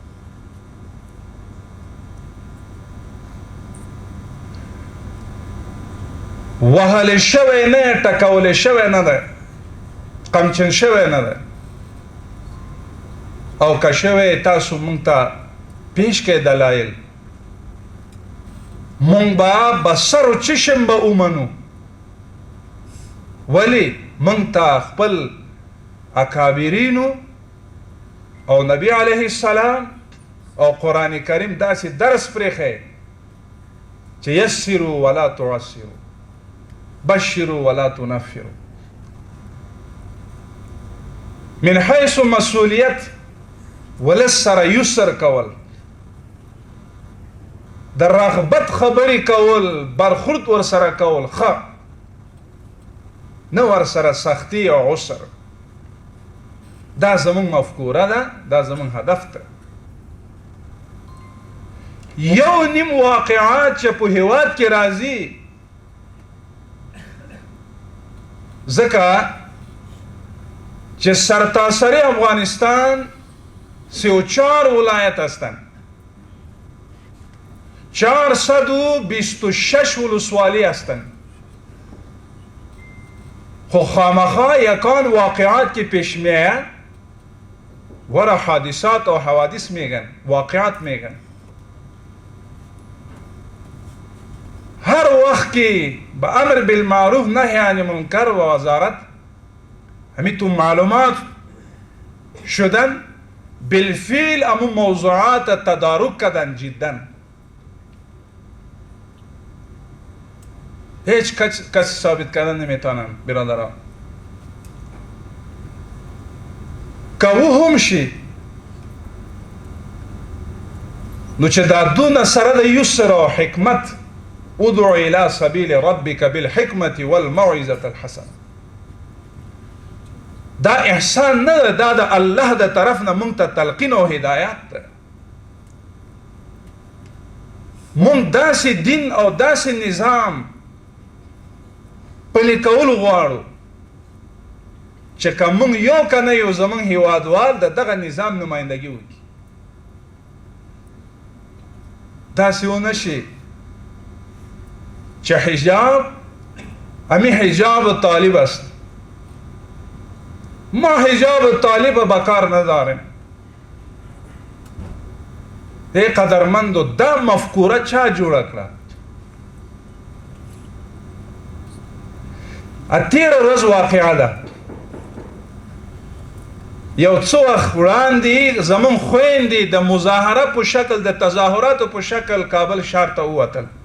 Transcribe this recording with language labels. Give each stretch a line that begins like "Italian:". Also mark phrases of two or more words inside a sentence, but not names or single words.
Pashto: وهل شوی نه ټکول شوی نه ده قمچن شوی نه ده او که شوی تاسو مونږ ته پیش کړئ دلایل مونږ به بسر و چشم به ومنو ولی مونږ ته خپل اکابرینو او نبی علیه السلام او قرآن کریم داسې درس پرېښی چې
Arabic: یسروا ولا تعسروا بشروا ولا تنفروا
Pashto: من حیث مسئولیت ولس سره یسر کول د رغبت خبرې کول برخورد ور سره کول ښه نه ور سره سختی او عسر دا زمون مفکوره ده دا زمون هدف ده یو نیم واقعات چې په هیواد کې راځي ځکه که سرتاسر افغانستان 34 ولایت هستند، 426 ولسوالی هستند.
Persian: خو خامخا یکان واقعات که پیش میآید ورا حادثات و حوادث میگن، واقعات میگن. هر وقت که به امر بالمعروف نهی عن منکر و وزارت همین تو معلومات شدن، بالفعل امو موضوعات تدارک کردن جدا. هیچ کسی ثابت کردن نمیتونن برادران.
Pashto: که او هم شی نو چه دا دون سره د یسر و حکمت
Arabic: ادعو الى سبیل ربک بالحکمت والموعظة الحسنه.
Pashto: دا احسان نه ده، دا د الله د طرف نه مونږ ته تلقین او هدایت ده. مونږ داسې دین او داسې نظام پلی کول غواړو چې که مونږ یو کنه یو زمونږ هیوادوال د دغه نظام نمایندګي وکړي. داسې ونه شي چې
Persian: حجاب امی حجاب طالب است، ما حجاب طالب بکار ندارم.
Pashto: ای قدرمندو دا مفکوره چا جوړه کړه؟ تیره ورځ واقعه ده، یو څو وخت وړاندې زمون خویندې د مظاهره په شکل د تظاهراتو په شکل کابل ښار ته ووتل